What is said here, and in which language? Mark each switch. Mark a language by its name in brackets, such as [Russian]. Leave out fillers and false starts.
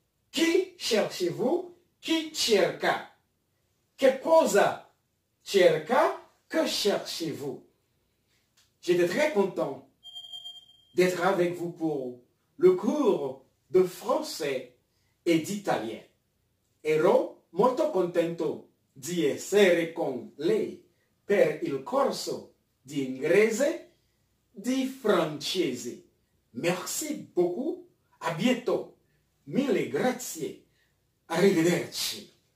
[French] Qui cherchez-vous? [Italian] Qui cerca? Che cosa cerca? [French] Que cherchez-vous? J'étais très content d'être avec vous pour le cours de français e d'italien. [Italian] Ero molto contento di essere con lei per il corso di inglese di francese. [French] Merci beaucoup. À bientôt. [Italian] Mille grazie. Arrivederci.